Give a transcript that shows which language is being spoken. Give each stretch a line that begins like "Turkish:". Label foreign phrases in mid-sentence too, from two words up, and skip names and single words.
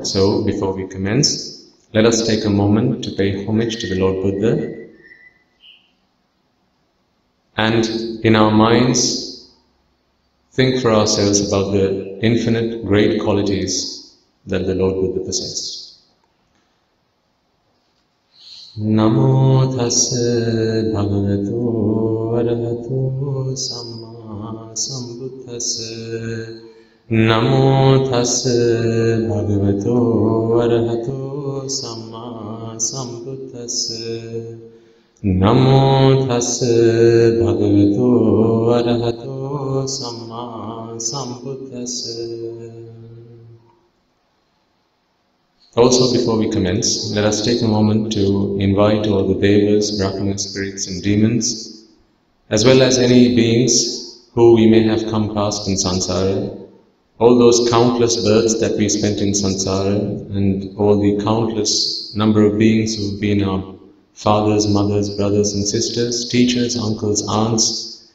English: So, before we commence, let us take a moment to pay homage to the Lord Buddha, and in our minds, think for ourselves about the infinite great qualities that the Lord Buddha possessed.
Pali: Namo tassa bhagavato arahato samma sambuddhassa. Namo tassa bhagavato arahato samma sambuddhassa. Namo tassa bhagavato arahato samma sambuddhassa.
English: Also, before we commence, let us take a moment to invite all the devas, brahmanas, spirits and demons, as well as any beings who we may have come past in samsara, all those countless births that we spent in samsara, and all the countless number of beings who have been our fathers, mothers, brothers and sisters, teachers, uncles, aunts.